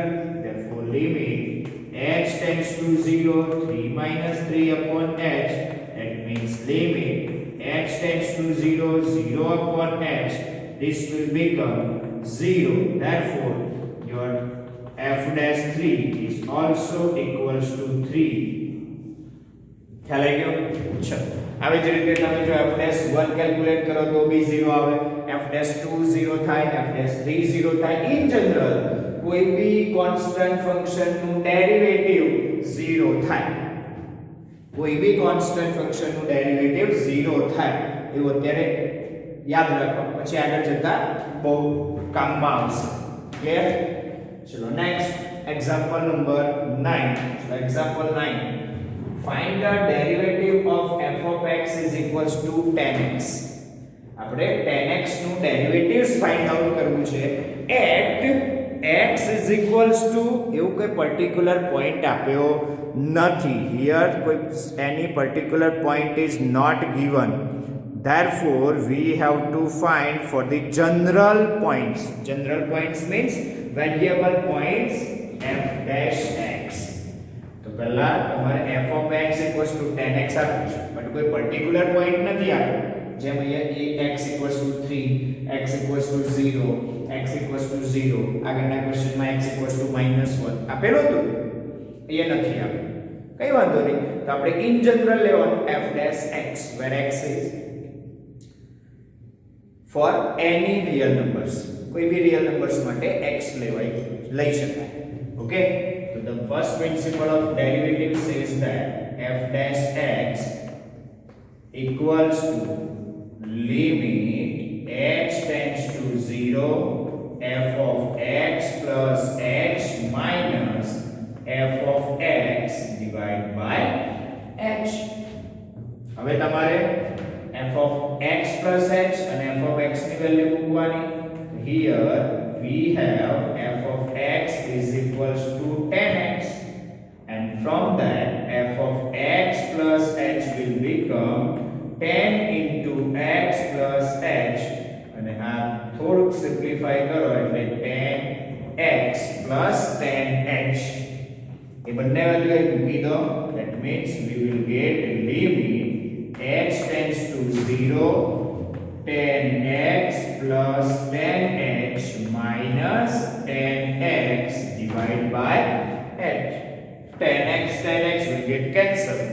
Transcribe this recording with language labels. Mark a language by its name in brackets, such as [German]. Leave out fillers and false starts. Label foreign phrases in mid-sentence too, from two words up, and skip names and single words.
[English] Therefore limit h tends to 0 3 minus 3 upon h. That means limit h tends to 0 0 upon h. This will become 0. Therefore your f dash 3 is also equals to 3. [Gujarati] ખ્યાલ આવી ગયો? ચલો આવી જ રીતે તમે જો [English] f dash 1 calculate [Gujarati] કરો તો બી 0 આવે, [English] f dash 2 [Gujarati] 0 થાય, [English] f dash 3 [Gujarati] 0 થાય. [English] in general [Gujarati] કોઈ બી [English] constant function [Gujarati] નું ડેરિવેટિવ 0 થાય. કોઈ બી [English] constant function [Gujarati] નું ડેરિવેટિવ 0 થાય. એવું અત્યારે યાદ રાખો, પછી આગળ જતા બહુ કામમાં આવશે. ક્લિયર? ચલો [English] next example number 9. So example 9. Find the derivative of f of x is equals to 10x. [Gujarati] આપણે 10x નું [English] derivatives find out [Gujarati] કરવું છે [English] at x is equals to [Gujarati] એવું કોઈ [English] particular point [Gujarati] આપ્યો નથી. [English] Here કોઈ any particular point is not given. Therefore we have to find for the general points. General points means variable points f dash x. [Gujarati] તો પહેલા તમારે [English] f of x equals to 10x [Gujarati] આપ્યું છે, બટ કોઈ [English] particular point [Gujarati] નથી આપ્યો. જેમ અહીંયા [English] x equals to 3, x equals to 0, x equals to 0. [Gujarati] આગળના ક્વેશ્ચનમાં [English] x equals to -1 [Gujarati] આપેલું હતું, એ નથી આપ્યું. કઈ વાંધો નહીં. તો આપણે [English] in general લેવાનું f dash x, where x is for any real numbers. [Gujarati] કોઈ બી [English] real numbers [Gujarati] માટે x લઈ શકાય. [English] Okay? So the first principle of derivative says that f dash x equals to limit h tends to 0 f of x plus h minus f of x divided by h. [Gujarati] હવે તમારે [English] f of x plus h and f of x [Gujarati] ની વેલ્યુ મૂકવાની. [English] Here we have f of x is equals to 10x, and from that f of x plus h will become 10 into x plus h, [Gujarati] અને આ થોડુંક સિમ્પ્લિફાઈ કરો એટલે [English] 10x plus 10h. [Gujarati] એ બંને વેલ્યુ એ મૂકી દો. [English] That means we will get limit h tends to 0 10x plus 10h minus 10x divided by h. 10x will get cancelled.